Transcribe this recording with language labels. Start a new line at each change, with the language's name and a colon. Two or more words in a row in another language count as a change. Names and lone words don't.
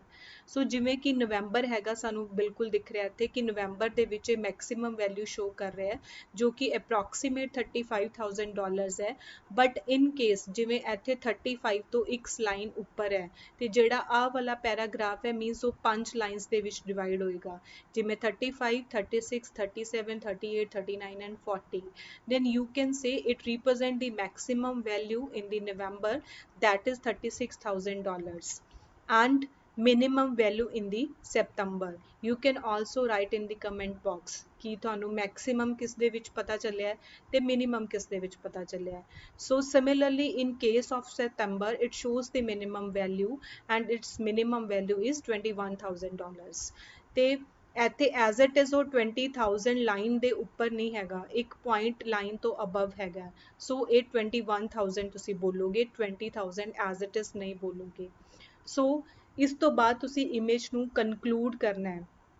Punjabi: ਸੋ ਜਿਵੇਂ ਕਿ ਨਵੰਬਰ ਹੈਗਾ, ਸਾਨੂੰ ਬਿਲਕੁਲ ਦਿਖ ਰਿਹਾ ਇੱਥੇ ਕਿ ਨਵੰਬਰ ਦੇ ਵਿੱਚ ਇਹ ਮੈਕਸਿਮਮ ਵੈਲਿਊ ਸ਼ੋ ਕਰ ਰਿਹਾ ਹੈ, ਜੋ ਕਿ ਅਪਰੋਕਸੀਮੇਟ $35,000 ਹੈ।
English: but in case
Punjabi: ਜਿਵੇਂ ਇੱਥੇ 35 ਤੋਂ ਇੱਕ ਲਾਈਨ ਉੱਪਰ ਹੈ, ਤੇ ਜਿਹੜਾ ਆਹ ਵਾਲਾ ਪੈਰਾਗ੍ਰਾਫ ਹੈ ਮੀਨਸ ਉਹ 5 ਲਾਈਨਸ ਦੇ ਵਿੱਚ ਡਿਵਾਈਡ ਹੋਏਗਾ, ਜਿਵੇਂ 35, 36, 37, 38, 39 and 40.
English: Then you can say it represent the maximum value in the November, that is $36,000, and minimum value in the September. You can also write in the comment box
Punjabi: ਕਿ ਤੁਹਾਨੂੰ ਮੈਕਸਿਮਮ ਕਿਸ ਦੇ ਵਿੱਚ ਪਤਾ ਚੱਲਿਆ ਹੈ ਤੇ ਮਿਨੀਮਮ ਕਿਸ ਦੇ ਵਿੱਚ ਪਤਾ ਚੱਲਿਆ ਹੈ।
English: so similarly in case of September it shows the minimum value and its minimum value is $21,000.
Punjabi: ਤੇ ਇੱਥੇ
English: as it is
Punjabi: ਉਹ 20,000 ਲਾਈਨ ਦੇ ਉੱਪਰ ਨਹੀਂ ਹੈਗਾ, ਇੱਕ ਪੁਆਇੰਟ ਲਾਈਨ ਤੋਂ ਅਬਵ ਹੈਗਾ। ਸੋ ਇਹ 21,000 ਤੁਸੀਂ ਬੋਲੋਗੇ, 20,000
English: as it is
Punjabi: ਨਹੀਂ ਬੋਲੋਗੇ। ਸੋ ਇਸ ਤੋਂ ਬਾਅਦ ਤੁਸੀਂ ਇਮੇਜ ਨੂੰ ਕਨਕਲੂਡ ਕਰਨਾ ਹੈ।